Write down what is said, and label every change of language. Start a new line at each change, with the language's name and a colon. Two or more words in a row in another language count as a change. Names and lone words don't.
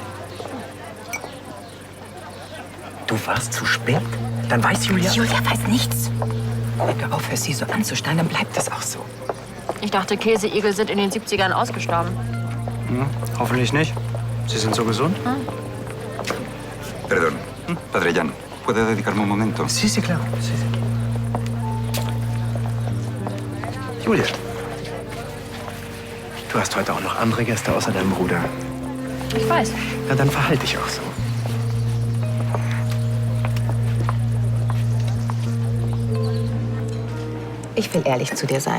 German: Du warst zu spät? Dann weiß Julia... Julia weiß nichts. Wenn du aufhörst, sie so anzustellen, dann bleibt das auch so. Ich dachte, Käseigel sind in den 70ern ausgestorben. Hoffentlich nicht. Sie sind so gesund.
Spanish: Perdón. Padre Jan, ¿puede dedicarme un momento? Sí, sí, claro. Sí, sí.
German: Julia, du hast heute auch noch andere Gäste außer deinem Bruder. Ich weiß. Na, dann verhalte dich auch so. Ich will ehrlich zu dir sein.